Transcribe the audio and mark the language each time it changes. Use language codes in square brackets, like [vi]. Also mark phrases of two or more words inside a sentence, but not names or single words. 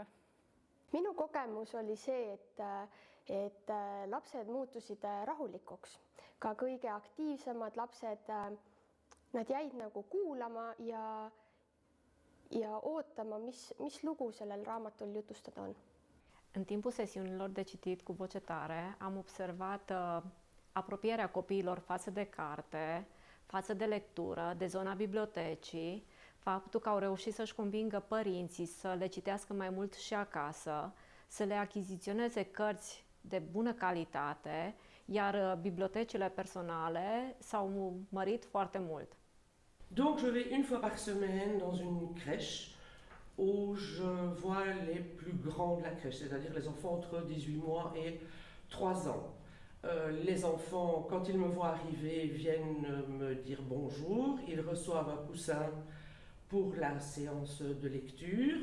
[et] Minu kogemus oli see, et lapsed muutusid rahulikuks. Ka kõige aktiivsemad lapsed, nad jäid nagu kuulama ja ootama, mis lugu sellel raamatul jutustada on. [ro] În timpul sesiunilor de citit cu voce tare am observat apropierea copiilor față de carte, față de lectură, de zona bibliotecii, faptul că au reușit să-și convingă părinții să le citească mai mult și acasă, să le achiziționeze cărți de bună calitate, iar bibliotecile personale s-au mărit foarte mult. [fr] Donc je vais une fois par semaine dans une crèche où je vois les plus grands de la crèche, c'est-à-dire les enfants entre 18 mois et 3 ans. Les enfants, quand ils me voient arriver, viennent me dire bonjour, ils reçoivent un coussin pour la séance de lecture.